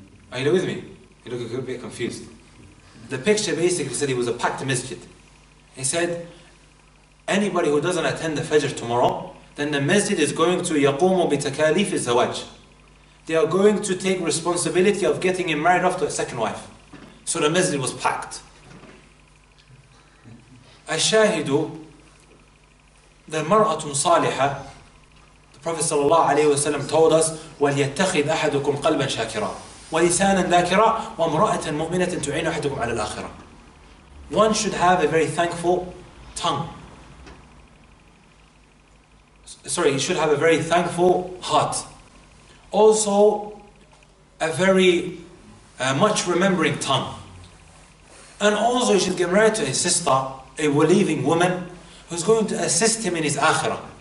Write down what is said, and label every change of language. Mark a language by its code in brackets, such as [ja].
[en] Are you with me? You look a good bit confused. The picture basically said he was a packed masjid. He said, anybody who doesn't attend the Fajr tomorrow, then the masjid is going to [ar] يَقُومُ بِتَكَالِيفِ الزَّوَاجِ. [en] They are going to take responsibility of getting him married off to a second wife. So the masjid was packed. [ar] الشاهد, the mar'atun salihah, [en] the Prophet ﷺ told us, [ar] وَلْيَتَّخِذْ أَحَدُكُمْ قَلْبًا شَاكِرًا وَلِسَانًا ذَاكِرًا وَامْرَأَةً مُؤْمِنَةً تُعِينُ أَحَدُكُمْ عَلَى الْآخِرَةِ. [en] One should have a very thankful tongue. Sorry, he should have a very thankful heart. Also, a very much remembering tongue. And also he should get married to his sister, a believing woman, who's going to assist him in his akhirah.